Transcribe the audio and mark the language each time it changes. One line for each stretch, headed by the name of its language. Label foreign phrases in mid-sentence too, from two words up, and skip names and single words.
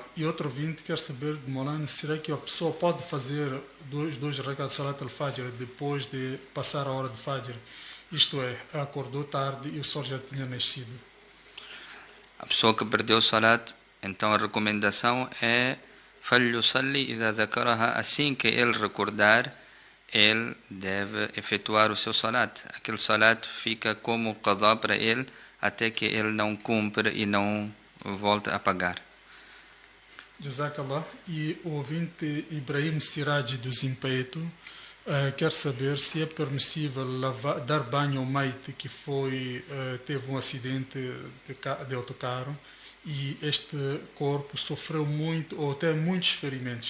Portuguese: E outro ouvinte quer saber, de Maulana, será que a pessoa pode fazer dois
Arabic: ركعات صلاة الفجر
Portuguese: depois de passar a hora de fajr? Isto é, acordou tarde e o sol já tinha nascido. A pessoa que perdeu o salat, então a recomendação é
Arabic: فَلْيُصَلِّ إِذَا ذَكَرَهَا,
Portuguese: assim que ele recordar, ele deve efetuar o seu salat. Aquele salat fica como qadá para ele até que ele não cumpre e não volta a pagar. Jazakallah. E o ouvinte Ibrahim Siraj do Zimpeito quer saber se é permissível dar banho ao maite que teve um acidente de autocarro e este corpo sofreu muito ou até muitos ferimentos.